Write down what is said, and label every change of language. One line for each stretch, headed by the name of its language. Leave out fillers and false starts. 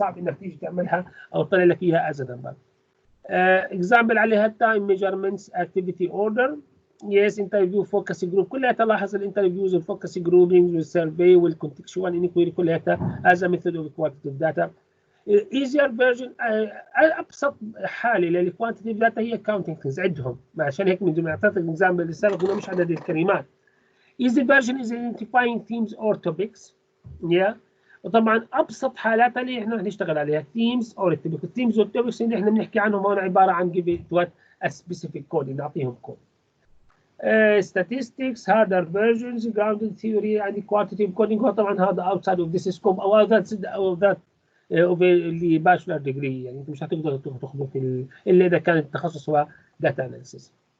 Arabic: صعب انك تيجي تعملها او تطلع لك اياها
English: as a number.
Arabic: example عليها
English: time measurements activity order. yes interview focus group
Arabic: كلها تلاحظ الانترفيوز والفوكس جروبينج والسيرفي والكونتكشوال انكويري كلها
English: as a method of quantitative data. easier version
Arabic: ابسط حاله للكوانتيتيف داتا هي
English: counting things
Arabic: عدهم عشان هيك من اعطيتك اكزامبل السابق انه مش عدد الكلمات.
English: easy version is identifying themes or topics. yeah.
Arabic: وطبعا ابسط حالاتها اللي احنا هنشتغل عليها
English: themes or topics. themes or topics
Arabic: اللي احنا بنحكي عنهم هون عباره عن
English: give it what a specific code
Arabic: نعطيهم كود.
English: statistics harder versions grounded theory and quantitative coding
Arabic: هو طبعا هذا
English: outside of this scope
Arabic: او that اللي باشلر ديجري يعني انت مش هتقدر تاخذه في الا اذا كان التخصص هو داتا اناليسيس.